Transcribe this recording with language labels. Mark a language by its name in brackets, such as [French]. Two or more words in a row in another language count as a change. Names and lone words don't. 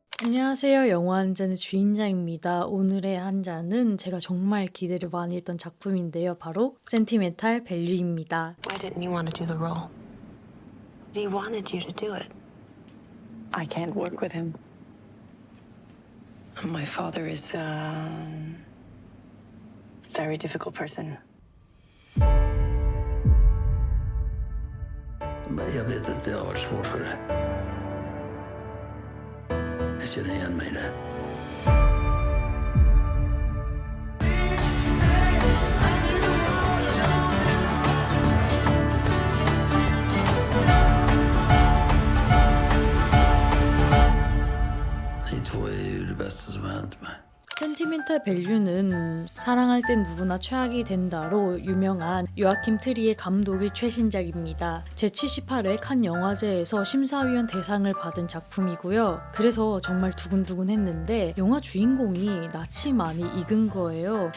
[Korean] 안녕하세요. 영화 한 잔의 주인장입니다. 오늘의 한 잔은 제가 정말 기대를 많이 했던 작품인데요. 바로 센티멘탈 밸류입니다. [English] Why didn't you want to do the role? He wanted you to do it. I can't work with him. My father is a very difficult person. [Swedish] Men jag vet att det har varit svårt för dig. Jag känner igen mig i det. Ni två är ju det bästa som har hänt mig. [Korean] 센티멘탈 밸류는 사랑할 땐 누구나 최악이 된다로 유명한 요아킴 트리의 감독의 최신작입니다. 제78회 칸 영화제에서 심사위원 대상을 받은 작품이고요. 그래서 정말 두근두근했는데 영화 주인공이 나치만이 익은 거예요.